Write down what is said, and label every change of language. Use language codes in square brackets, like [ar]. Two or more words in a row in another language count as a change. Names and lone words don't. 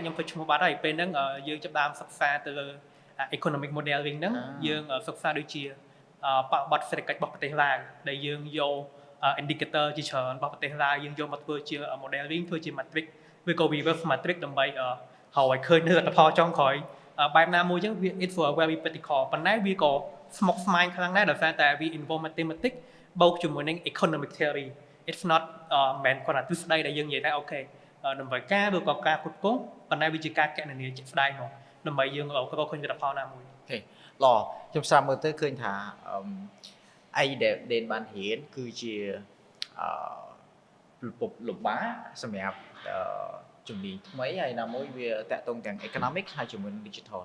[km] ខ្ញុំទៅឈ្មោះបាត់ហើយពេលហ្នឹងយើងចាប់ដើមសិក្សាទៅលើ [en] economic modeling [km] ហ្នឹងយើងសិក្សាដូចជាបទសេដ្ឋកិច្ចរបស់ប្រទេសឡាវ ដែលយើងយក indicator ជាច្រើនរបស់ប្រទេសឡាវយើងយកមកធ្វើជា modeling ធ្វើជា matrix ឬក៏ [en] reverse matrix [km] ដើម្បីឲ្យឃើញនៅលទ្ធផលចុងក្រោយបែបណាមួយចឹងវា [en] it's for a very practical [km] ប៉ុន្តែវាក៏ស្មុគស្មាញខ្លាំងដែរដោយសារតែវា [en] involve mathematics [km] បូកជាមួយនឹង [en] economic theory it's not [km] មិនគ្រាន់តែទ្រឹស្ដីដែលយើងនិយាយថាអូខេដើម្បីការឬក៏ការគ្រប់គ្រងប៉ុន្តែវាជាការកណនាជាក់ស្ដែងមកដើម្បីយើងរកឃើញលទ្ធផលណាមួយ អូខេល្អខ្ញុំស្ដាប់មើលទៅឃើញថាអីដែលបានរៀនគឺជារបបលំបាកសម្រាប់ជំនាញថ្មីហើយណាមួយវាតាក់ទងទាំង economic ហើយជាមួយនឹង digital